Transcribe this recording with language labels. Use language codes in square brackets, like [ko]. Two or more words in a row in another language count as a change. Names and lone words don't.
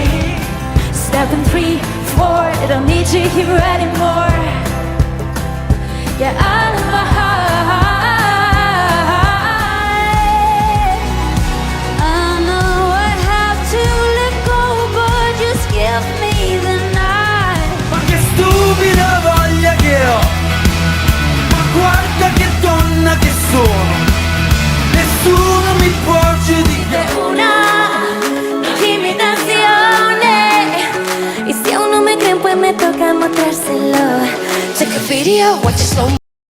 [en] Stepping 3, 4, I don't need you here anymore. Yeah, out of my heart. I know I have to let go, but just give me the night. [it] Ma che stupida voglia che ho, ma guarda che donna che sono. Nessuno mi può giudicare. Una intimidazione. [es] Y si aún no me creen, pues me toca mostrárselo. [en] Check a video, watch it slow.